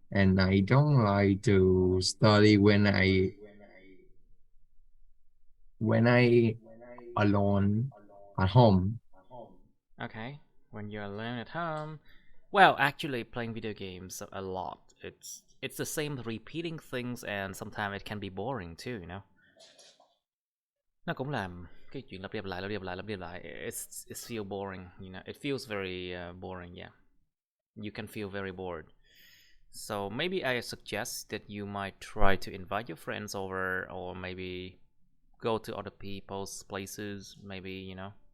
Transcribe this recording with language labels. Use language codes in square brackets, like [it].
[en] And I don't like to study when I alone at home. Okay. When you're alone at home. Well, actually playing video games a lot. It's the same repeating things, and sometimes it can be boring too, you know. [vi] Nó cũng làm cái chuyện lặp đi lặp lại, lặp đi lặp lại, lặp đi lặp lại. [en] It feel boring, you know. It feels very boring, yeah. You can feel very bored. So maybe I suggest that you might try to invite your friends over, or maybe go to other people's places, maybe, you know.